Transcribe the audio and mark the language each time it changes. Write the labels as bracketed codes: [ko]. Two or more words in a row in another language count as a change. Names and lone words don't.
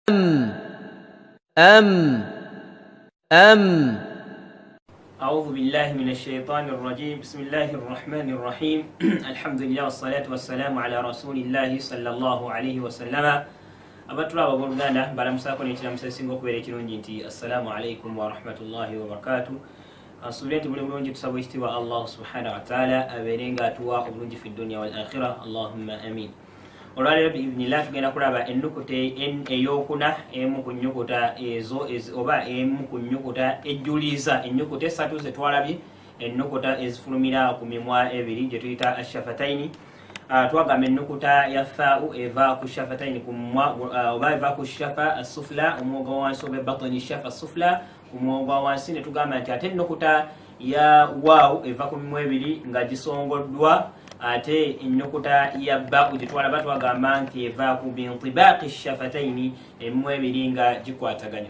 [ar] أعوذ بالله من الشيطان الرجيم بسم الله الرحمن الرحيم الحمد لله والصلاة والسلام على رسول الله صلى الله عليه وسلم [lg] abatula ababoluganda balamusako nekiramusa esinga okubeera ekirungi nti [ar] السلام عليكم ورحمة الله وبركاته. [lg] Asuubira nti buli bulungi tusaba ekitiibwa Allah [ar] سبحانه وتعالى [lg] abeere nga atuwa obulungi [ar] في الدنيا والآخرة اللهم آمين. [lg] Olwaleero biidhnillah tugenda kulaba ennukuta eyokuna emu ku nnyukuta ezo oba emu ku nnyukuta ejjuliza ennyukuta esatu ze twalabye, ennukuta ezifulumira ku mimwa ebiri gye tuyita ashafataini. Twagamba ennukuta ya faa'u eva ku shafataini ku mumwa oba eva ku [ar] الشفة السفلى [lg] omwoga wansi oba [ar] باطن الشفة السفلى [lg] ku mwoga wansi, ne tugamba nti ate ennukuta ya waawu eva ku mimwa ebiri nga gisongoddwa, ate ennukuta ya ba'u gye twalaba twagamba nti eva ku [ar] بانطباق الشفتين [lg] emimwa ebiri nga gikwataganya.